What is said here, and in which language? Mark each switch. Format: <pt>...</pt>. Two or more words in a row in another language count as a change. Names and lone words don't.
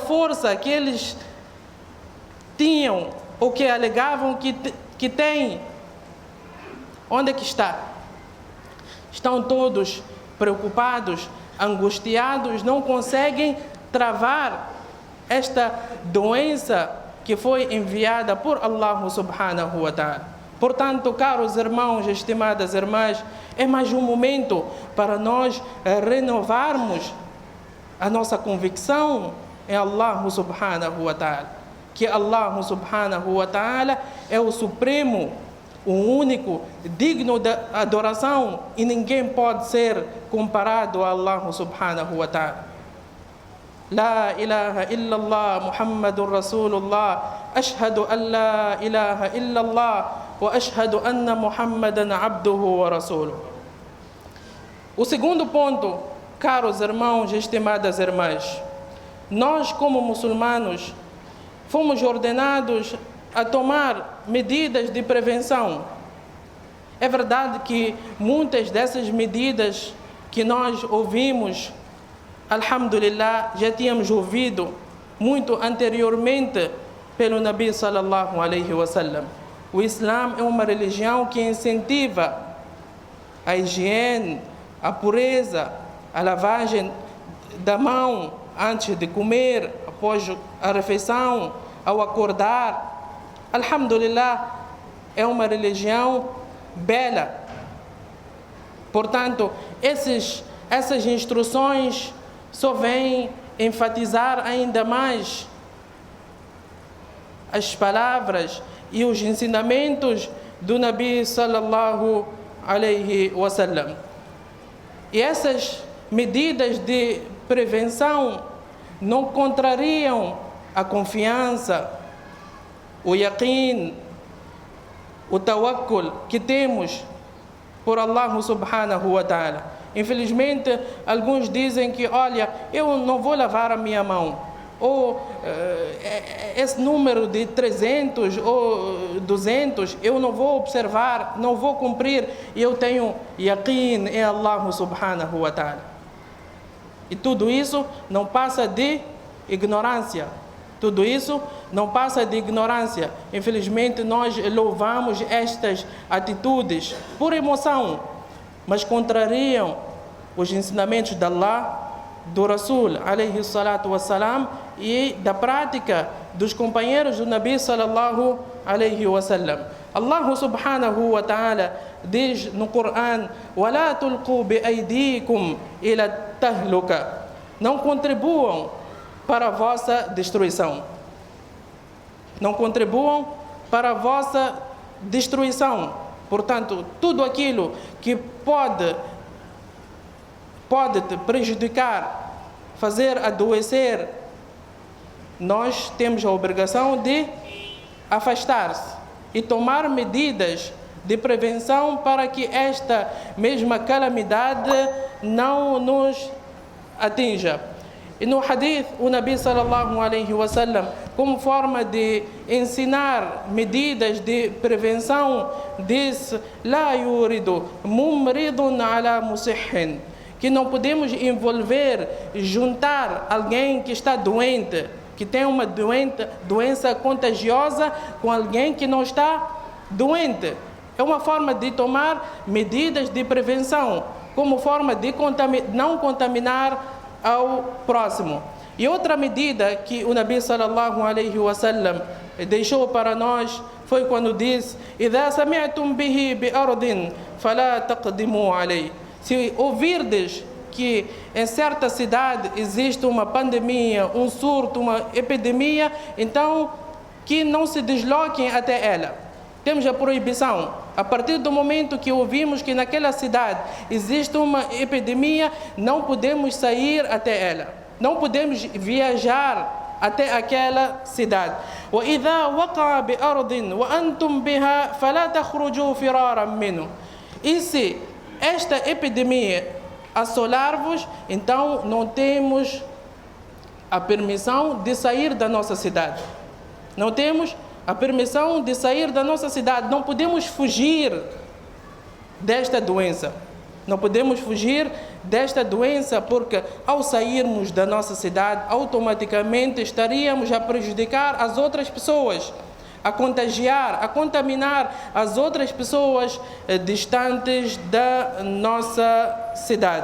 <pt>Esta toda força que eles tinham ou que alegavam que têm, onde é que está? Estão todos preocupados, angustiados, não conseguem travar esta doença que foi enviada por</pt> <ar>الله سبحانه وتعالى.</ar> <pt>Portanto, caros irmãos, estimadas irmãs, é mais um momento para nós renovarmos a nossa convicção em</pt> <ar>الله سبحانه وتعالى.</ar> <pt>Que</pt> <ar>الله سبحانه وتعالى</ar> <pt>é o supremo, o único, digno de adoração, e ninguém pode ser comparado a</pt> <ar>الله سبحانه وتعالى. لا إله إلا الله محمد رسول الله، أشهد أن لا إله إلا الله وأشهد أن محمدا عبده ورسوله.</ar> <pt>O segundo ponto, caros irmãos e estimadas irmãs, nós como muçulmanos fomos ordenados a tomar medidas de prevenção. É verdade que muitas dessas medidas que nós ouvimos, alhamdulillah, já tínhamos ouvido muito anteriormente pelo Nabi</pt> <ar>صلى الله عليه وسلم.</ar> <pt>O Islã é uma religião que incentiva a higiene, a pureza, a lavagem da mão antes de comer, após a refeição, ao acordar. Alhamdulillah, é uma religião bela. Portanto, essas instruções só vêm enfatizar ainda mais as palavras e os ensinamentos do Nabi</pt> <ar>صلى الله عليه وسلم.</ar> <pt>E essas medidas de prevenção não contrariam a confiança, o yaqeen, o tawakkul que temos por</pt> <ar>الله سبحانه وتعالى.</ar> <pt>Infelizmente, alguns dizem que, olha, eu não vou lavar a minha mão, ou esse número de 300 ou 200, eu não vou observar, não vou cumprir, e eu tenho yaqeen em</pt> <ar>الله سبحانه وتعالى.</ar> <pt>E tudo isso não passa de ignorância. Tudo isso não passa de ignorância. Infelizmente, nós louvamos estas atitudes por emoção, mas contrariam os ensinamentos de Allah, do Rasul,</pt> <ar>عليه الصلاة والسلام,</ar> <pt>e da prática dos companheiros do Nabi</pt> <ar>صلى الله عليه وسلم. الله سبحانه وتعالى</ar> <pt>diz no Coran:</pt> <ar>وَلَا تُلْقُوا بِأَيْدِيكُمْ إِلَى التَّهْلُكَةِ.</ar> <pt>Não contribuam para a vossa destruição. Não contribuam para a vossa destruição. Portanto, tudo aquilo que pode te prejudicar, fazer adoecer, nós temos a obrigação de afastar-se e tomar medidas de prevenção para que esta mesma calamidade não nos atinja. E no hadith, o Nabi</pt> <ar>صلى الله عليه وسلم,</ar> <pt>como forma de ensinar medidas de prevenção, diz:</pt> <ar>لا يورد ممرض على مصح,</ar> <pt>que não podemos envolver, juntar alguém que está doente, que tem uma doença contagiosa, com alguém que não está doente. É uma forma de tomar medidas de prevenção, como forma de não contaminar ao próximo. E outra medida que o Nabi</pt> <ar>صلى الله عليه وسلم</ar> <pt>deixou para nós foi quando diz:</pt> <ar>إِذَا سَمِعْتُمْ بِهِ بِأَرْضٍ فَلَا تَقْدِمُوا عَلَيْهِ.</ar> <pt>Se ouvirdes que em certa cidade existe uma pandemia, um surto, uma epidemia, então que não se desloquem até ela. Temos a proibição. A partir do momento que ouvimos que naquela cidade existe uma epidemia, não podemos sair até ela. Não podemos viajar até aquela cidade.</pt> <ar>وَإِذَا وَقَعَ بِأَرْضٍ وَأَنْتُمْ بِهَا فَلَا تَخْرُجُوا فِرَارًا مِنْهُ.</ar> <pt>E se esta epidemia assolar-vos, então não temos a permissão de sair da nossa cidade. Não temos a permissão de sair da nossa cidade. Não podemos fugir desta doença. Não podemos fugir desta doença, porque ao sairmos da nossa cidade, automaticamente estaríamos a prejudicar as outras pessoas, a contagiar, a contaminar as outras pessoas distantes da nossa cidade.</pt>